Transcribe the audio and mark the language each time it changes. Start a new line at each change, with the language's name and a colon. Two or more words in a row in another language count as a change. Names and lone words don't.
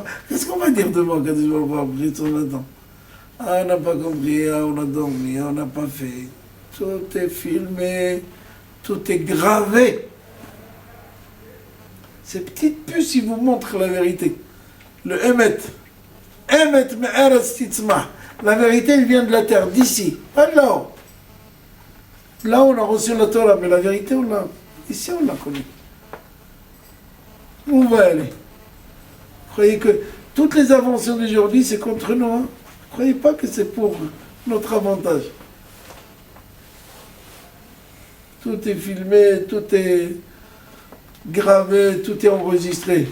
French: Qu'est-ce qu'on va dire demain quand je vais après son attend? On n'a pas compris, on a dormi, on n'a pas fait. Tout est filmé, tout est gravé. Ces petites puces, ils vous montrent la vérité.
Hebrew: Le אמת. אמת מארץ תצמח.
French: La vérité, elle vient de la terre, d'ici, pas de là-haut. Là, on a reçu la Torah, mais la vérité, on l'a. Ici, on la connaît. Où on va aller? Vous croyez que toutes les inventions d'aujourd'hui, c'est contre nous, hein? Ne croyez pas que c'est pour notre avantage. Tout est filmé, tout est gravé, tout est enregistré.